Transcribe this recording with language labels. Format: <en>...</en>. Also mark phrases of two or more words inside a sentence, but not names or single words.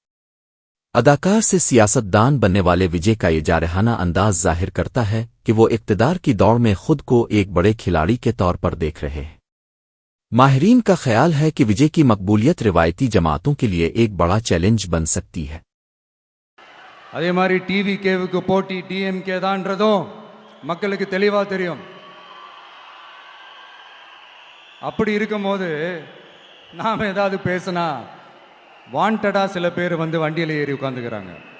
<ur>اداکار سے سیاستدان بننے والے وجے کا یہ جارحانہ انداز ظاہر کرتا ہے کہ وہ اقتدار کی دوڑ میں خود کو ایک بڑے کھلاڑی کے طور پر دیکھ رہے ہیں. ماہرین کا خیال ہے کہ وجے کی مقبولیت روایتی جماعتوں کے لیے ایک بڑا چیلنج بن سکتی ہے.</ur> <ta>அதே மாதிரி டிவி கேவுக்கு போட்டி டிஎம்கே தான்றதும் மக்களுக்கு தெளிவா தெரியும். அப்படி இருக்கும்போது நாம ஏதாவது பேசினா வாண்டடா சில பேர் வந்து வண்டியில் ஏறி உட்காந்துக்கிறாங்க.</ta>